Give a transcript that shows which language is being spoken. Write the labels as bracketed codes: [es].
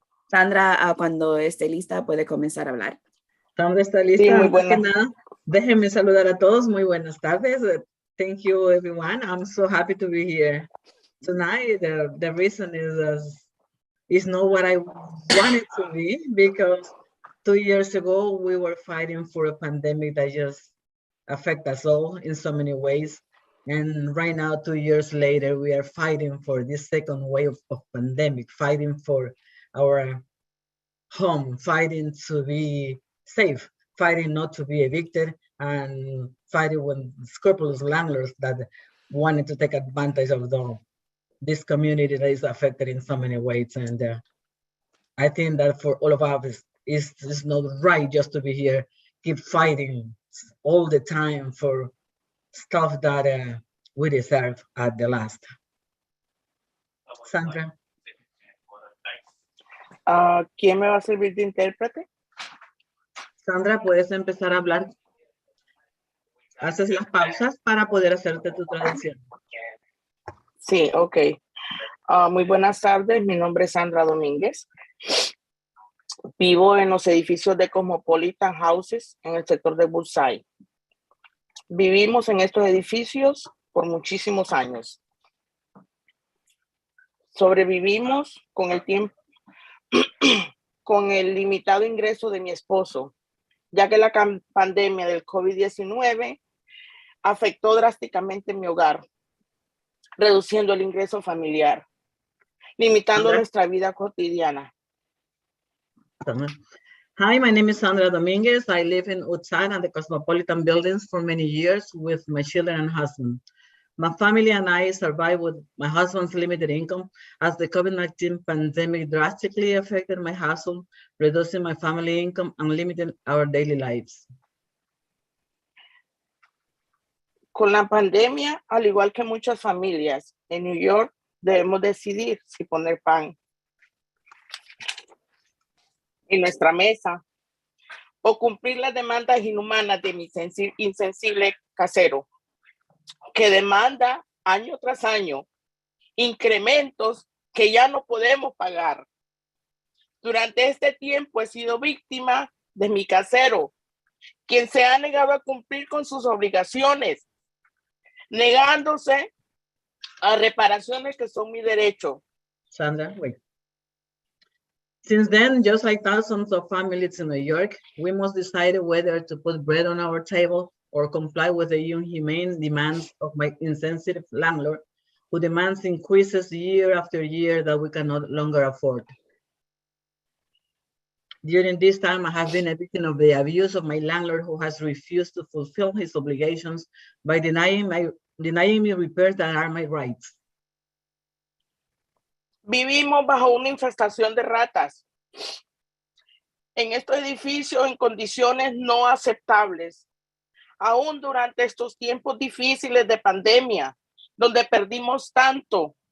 [es] Sandra, cuando esté lista, puede comenzar a hablar. Sandra está lista. Sí, muy Antes que buena. nada, déjenme saludar a todos. Muy buenas tardes. [en] Thank you, everyone. I'm so happy to be here tonight. The reason is not what I wanted to be, because 2 years ago, we were fighting for a pandemic that just affect us all in so many ways. And right now, 2 years later, we are fighting for this second wave of pandemic, fighting for our home, fighting to be safe, fighting not to be evicted, and fighting with scrupulous landlords that wanted to take advantage of this community that is affected in so many ways. And I think that for all of us, it's not right just to be here, keep fighting all the time for stuff that we deserve at the last. Sandra. [es] ¿Quién me va a servir de intérprete? Sandra, puedes empezar a hablar. Haces las pausas para poder hacerte tu traducción. Sí, ok. Muy buenas tardes, mi nombre es Sandra Domínguez. Vivo en los edificios de Cosmopolitan Houses en el sector de Bullseye. Vivimos en estos edificios por muchísimos años. Sobrevivimos con el tiempo, con el limitado ingreso de mi esposo, ya que la pandemia del COVID-19 afectó drásticamente mi hogar, reduciendo el ingreso familiar, limitando nuestra vida cotidiana. [en] Hi, my name is Sandra Dominguez. I live in Utsan and the Cosmopolitan buildings for many years with my children and husband. My family and I survived with my husband's limited income as the COVID-19 pandemic drastically affected my household, reducing my family income and limiting our daily lives. [es] Con la pandemia, al igual que muchas familias en New York, debemos decidir si poner pan en nuestra mesa o cumplir las demandas inhumanas de mi insensible casero, que demanda año tras año incrementos que ya no podemos pagar. Durante este tiempo he sido víctima de mi casero, quien se ha negado a cumplir con sus obligaciones, negándose a reparaciones que son mi derecho. [en] Sandra, wait. Since then, just like thousands of families in New York, we must decide whether to put bread on our table or comply with the inhumane demands of my insensitive landlord, who demands increases year after year that we can no longer afford. During this time, I have been a victim of the abuse of my landlord, who has refused to fulfill his obligations by denying me repairs that are my rights. [es] Vivimos bajo una infestación de ratas en estos edificios en condiciones no aceptables, aún durante estos tiempos difíciles de pandemia, donde perdimos tanto.